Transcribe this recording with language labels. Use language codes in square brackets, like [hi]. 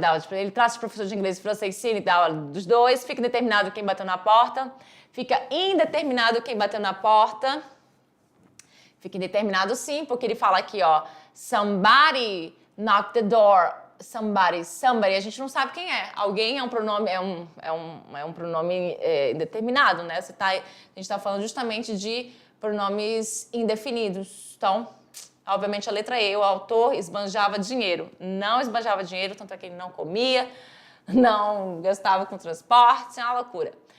[pt] Ele traz professor de inglês e francês, sim, ele dá aula dos dois. Fica indeterminado quem bateu na porta. Fica indeterminado quem bateu na porta. Fica indeterminado sim, porque ele fala aqui, ó. [en] Somebody knocked the door. [pt] Somebody. A gente não sabe quem é. Alguém é um pronome, é um pronome indeterminado, né? A gente tá falando justamente de pronomes indefinidos. Então, obviamente a letra E, o autor esbanjava dinheiro. Não esbanjava dinheiro, tanto é que ele não comia, não gastava com transporte, é uma loucura.